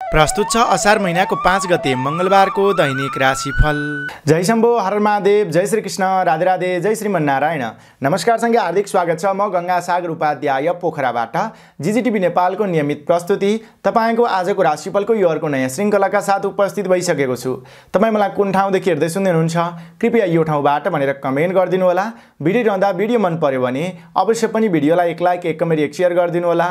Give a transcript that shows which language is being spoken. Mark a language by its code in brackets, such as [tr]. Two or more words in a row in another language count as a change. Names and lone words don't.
[ne] प्रस्तुत छ असार महिनाको 5 गते मंगलबारको दैनिक राशिफल। जय शम्भो, हर महादेव, जय श्री कृष्ण, राधे राधे, जय श्रीमन्नारायण। नमस्कार सँगै हार्दिक स्वागत छ। म गंगा सागर उपाध्याय पोखराबाट जीजीटीभी नेपालको नियमित प्रस्तुति तपाईको आजको राशिफलको यो अर्को नयाँ श्रृङ्खलाका साथ उपस्थित भइसकेको छु। तपाई मलाई कुन ठाउँदेखि हेर्दै सुन्दै हुनुहुन्छ कृपया यो ठाउँबाट भनेर कमेन्ट गरिदिनु होला। भिडियो रहँदा भिडियो मन पर्यो भने अवश्य पनि भिडियोलाई एक लाइक, एक कमेन्ट, एक शेयर गरिदिनु होला।